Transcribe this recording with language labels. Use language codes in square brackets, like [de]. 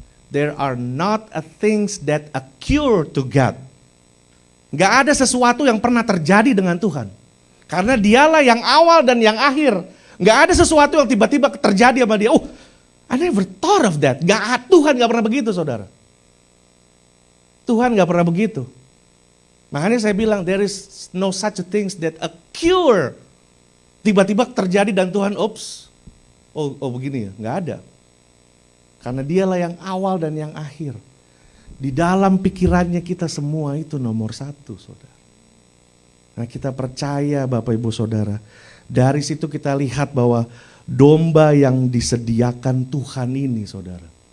[en] There are not a things that occur to God. [id] Gak ada sesuatu yang pernah terjadi dengan Tuhan. Karena Dialah yang awal dan yang akhir. Gak ada sesuatu yang tiba-tiba terjadi sama Dia. [en] Oh, I never thought of that. [id] Tuhan gak pernah begitu saudara. Tuhan gak pernah begitu. Makanya saya bilang [en] there is no such a things that occur. [id] Tiba-tiba terjadi dan Tuhan oh begini ya, gak ada. Karena Dialah yang awal dan yang akhir. Di dalam pikirannya kita semua itu nomor satu saudara. Nah kita percaya Bapak Ibu Saudara. Dari situ kita lihat bahwa domba yang disediakan Tuhan ini saudara.